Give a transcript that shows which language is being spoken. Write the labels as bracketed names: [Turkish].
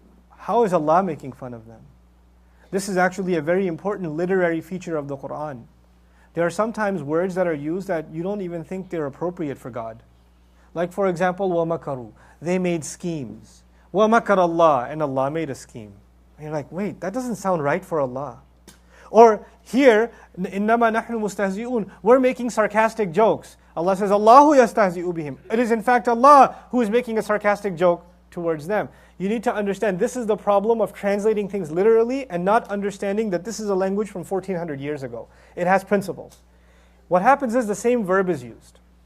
[English] How is Allah making fun of them? This is actually a very important literary feature of the Qur'an. There are sometimes words that are used that you don't even think they're appropriate for God. Like for example, [Arabic] وَمَكَرُوا. [English] They made schemes. [Arabic] وَمَكَرَ اللَّهِ. [English] And Allah made a scheme. And you're like, wait, that doesn't sound right for Allah. Or here, [Arabic] إِنَّمَا نَحْنُ مُسْتَهْزِئُونَ. [English] We're making sarcastic jokes. Allah says, Allahu yastahzi'u bihim. It is in fact Allah who is making a sarcastic joke towards them. You need to understand this is the problem of translating things literally and not understanding that this is a language from 1400 years ago. It has principles. What happens is the same verb is used.